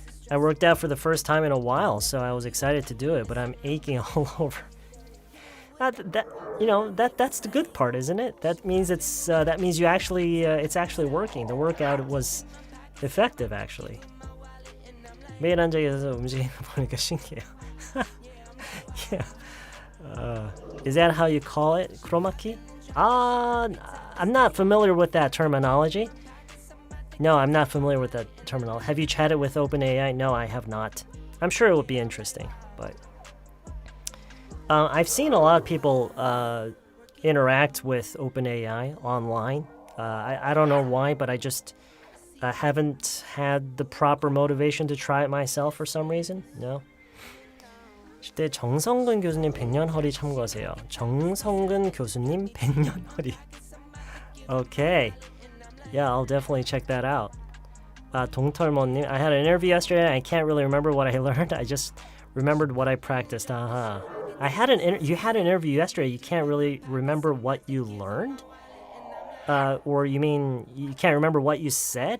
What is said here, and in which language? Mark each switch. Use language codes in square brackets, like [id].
[en] I worked out for the first time in a while, so I was excited to do it, but I'm aching all over. That's the good part, isn't it? That means it's you actually it's actually working. The workout was effective, actually. [ko] 매일 앉아서 움직이는 거 보니까 신기해요. [en] Yeah. Is that how you call it? Chroma key? I'm not familiar with that terminology. No, I'm not familiar with that terminology. Have you chatted with OpenAI? No, I have not. I'm sure it would be interesting, but I've seen a lot of people interact with OpenAI online. I don't know why, but I just haven't had the proper motivation to try it myself for some reason. No. [ko] 10대 정성근 교수님 100년 허리 참고하세요. 정성근 교수님 100년 허리. [en] Okay. Yeah, I'll definitely check that out. 동털모님, I had an interview yesterday and I can't really remember what I learned. I just remembered what I practiced. You had an interview yesterday. You can't really remember what you learned? Or you mean you can't remember what you said?